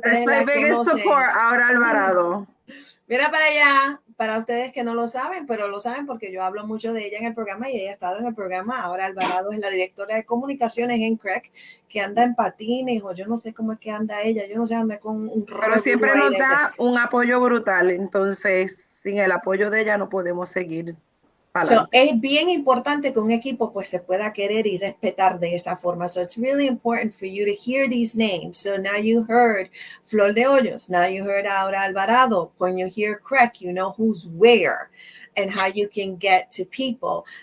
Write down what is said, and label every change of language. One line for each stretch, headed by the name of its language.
English: That's my biggest support, Aura Alvarado.
Spanish: Mira para allá, para ustedes que no lo saben, pero lo saben porque yo hablo mucho de ella en el programa y ella ha estado en el programa. Aura Alvarado es la directora de comunicaciones en CREC, que anda en patines o yo no sé cómo es que anda ella, yo no sé, anda con un rollo. Pero siempre nos da un apoyo brutal, entonces sin el apoyo de ella no podemos seguir. So, es bien importante que un equipo pues se pueda querer y respetar de esa forma.
English: So it's really important for you to hear these names. So now you heard Flor De Hoyos. Now you heard Aura Alvarado. When you hear Craig, you know who's where and how you can get to people.